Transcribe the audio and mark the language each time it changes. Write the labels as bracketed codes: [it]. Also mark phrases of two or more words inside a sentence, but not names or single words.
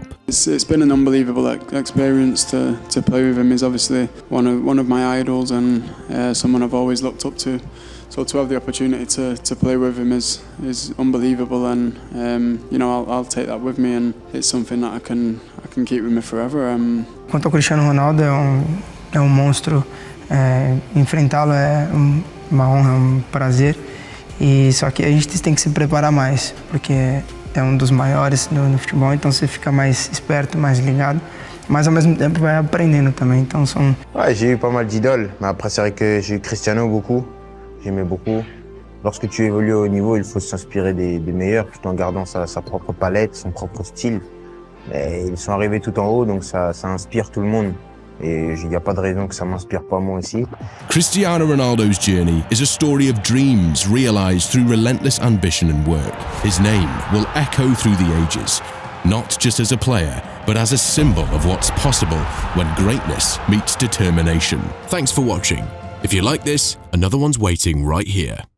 [en] It's been an unbelievable experience to play with him. He's obviously one of my idols and someone I've always looked up to. So to have the opportunity to play with him is unbelievable, and you know, I'll take that with me, and it's something that I can keep with me forever. [pt] Quanto ao Cristiano Ronaldo, é um monstro. Enfrentá-lo é uma honra, prazer. E só que a gente tem que se preparar mais, porque é um dos maiores no futebol, então você fica mais esperto, mais ligado. Mas ao mesmo tempo vai aprendendo também. Então são. [fr] Ouais, j'ai eu pas mal d'idoles, mais après c'est vrai que j'ai eu Cristiano beaucoup. J'aimais beaucoup. Lorsque tu évolues au haut niveau, il faut s'inspirer des meilleurs, tout en gardant sa propre palette, son propre style. Mais ils sont arrivés tout en haut, donc ça inspire tout le monde. Et il n'y a pas de raison que ça m'inspire pas moi aussi. [en] Cristiano Ronaldo's journey is a story of dreams realized through relentless ambition and work. His name will echo through the ages, not just as a player, but as a symbol of what's possible when greatness meets determination. Thanks for watching. If you like this, another one's waiting right here.